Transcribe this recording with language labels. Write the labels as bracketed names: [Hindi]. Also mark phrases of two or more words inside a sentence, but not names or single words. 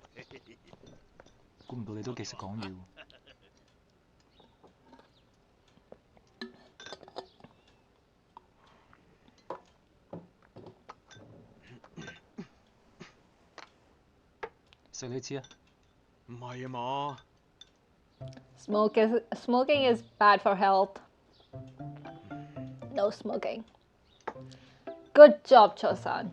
[Cantonese] 估唔到你都幾識講要。食你知啊？唔係啊嘛。 [English] Smoking is bad for health. No smoking. Good job, Chosan.